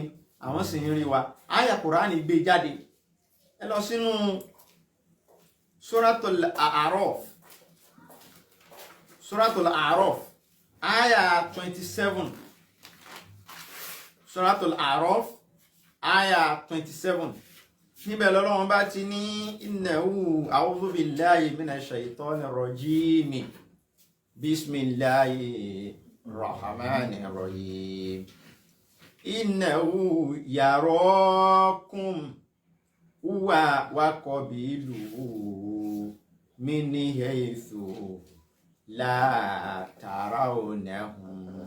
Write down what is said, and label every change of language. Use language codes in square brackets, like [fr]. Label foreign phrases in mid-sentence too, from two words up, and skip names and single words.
[yo] Àwọn sì ń rí wa. Àyá Kùránì gbé jáde. Ẹ lọ sínú Suratul A'raf. Suratul A'raf. Àyá 27. Suratul A'raf. Àyá 27. Níbẹ̀ l'Ọlọ́run bá ti ní [ar] إنه أعوذ بالله من الشيطان الرجيم. بسم الله الرحمن الرحيم. إنه يراكم هو وقبيله من حيث لا ترونهم.